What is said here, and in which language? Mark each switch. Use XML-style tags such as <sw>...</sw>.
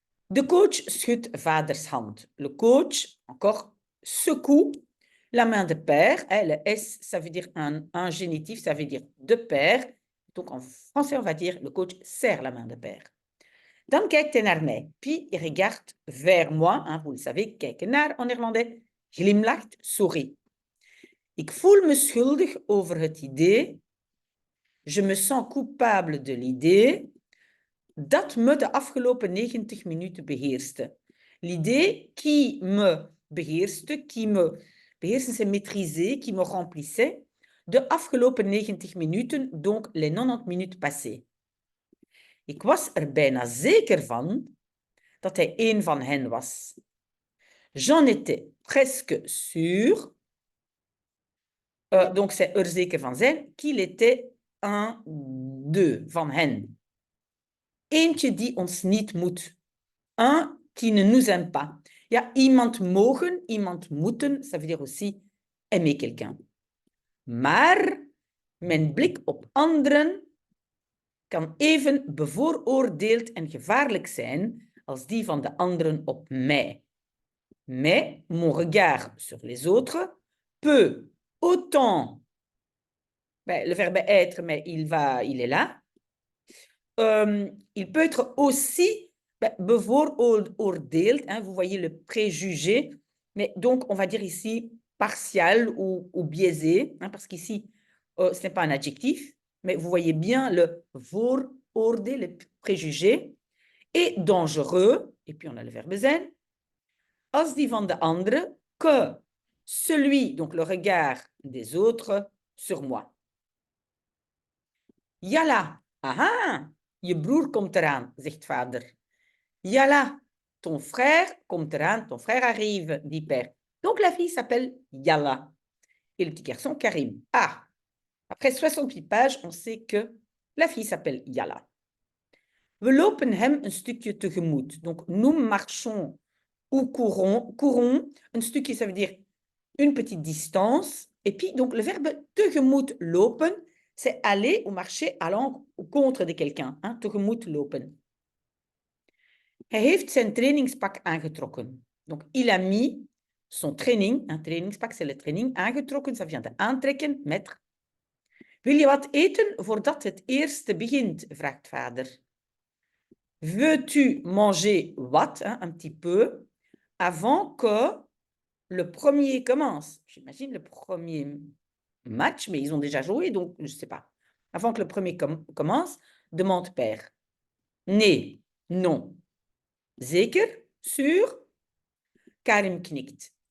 <nl>De coach schudt vaders hand.</nl> <fr>Le coach, encore, secoue la main de père. Le S, ça veut dire un génitif, ça veut dire de père. Donc, en français, on va dire, le coach serre la main de père.</fr> <nl>Dan kijkt hij naar mij.</nl> <fr>Puis, il regarde vers moi. Hein, vous le savez, kijken naar en néerlandais. Glimlacht, sourit.</fr> <nl>Ik voel me schuldig over het idee.</nl> <fr>Je me sens coupable de l'idée</fr> <nl>dat me de afgelopen 90 minuten beheerste.</nl> <fr>L'idée qui me beheerste, c'est maîtriser, qui me remplissait,</fr> <nl>de afgelopen 90 minuten,</nl> <fr>donc les 90 minutes passées.</fr> <nl>Ik was er bijna zeker van dat hij een van hen was.</nl> <fr>J'en étais presque sûr, donc c'est</fr> <nl>er zeker van zijn,</nl> <fr>qu'il était un d'eux, van hen.</fr> <nl>Eentje die ons niet moet.</nl> <fr>Un qui ne nous aime pas.</fr> <nl>Ja, iemand mogen, iemand moeten,</nl> <fr>ça veut dire aussi aimer quelqu'un.</fr> <nl>Maar mijn blik op anderen kan even bevooroordeeld en gevaarlijk zijn als die van de anderen op mij.</nl> <fr>Mais mon regard sur les autres peut autant, le verbe être, mais il est là, il peut être aussi bevooroordeeld, hein, vous voyez le préjugé, mais donc on va dire ici partial ou biaisé, hein, parce qu'ici ce n'est pas un adjectif, mais vous voyez bien le vooroordeel, le préjugé, et dangereux, et puis on a le verbe zijn,</fr> <nl>als die van de andere,</nl> <fr>que celui, donc le regard des autres, sur moi.</fr> <nl>Yalla, aha, je broer komt eraan, zegt vader.</nl> <fr>Yalla, ton frère</fr> <nl>komt eraan,</nl> <fr>ton frère arrive, dit père. Donc la fille s'appelle Yalla. Et le petit garçon, Karim. Ah, après 68 pages, on sait que la fille s'appelle Yalla.</fr> <nl>We lopen hem een stukje tegemoet.</nl> <fr>Donc, nous marchons ou courons. Un stukje, ça veut dire une petite distance. Et puis, donc, le verbe tegemoet lopen, c'est aller ou marcher allant ou contre de quelqu'un.</fr> <nl>Hein? Tegemoet lopen. Hij heeft zijn trainingspak aangetrokken.</nl> <fr>Donc, il a mis son training, un trainingspak, c'est le training, aangetrokken, ça vient de aantrekken, mettre.</fr> <nl>Wil je wat eten voordat het eerste begint, vraagt vader.</nl> <fr>Veux-tu manger wat, hein, un petit peu, avant que le premier commence? J'imagine le premier match, mais ils ont déjà joué, donc je ne sais pas. Avant que le premier commence, demande père.</fr> <nl>Nee, non. Zeker, sûr? Karim knikt.</nl>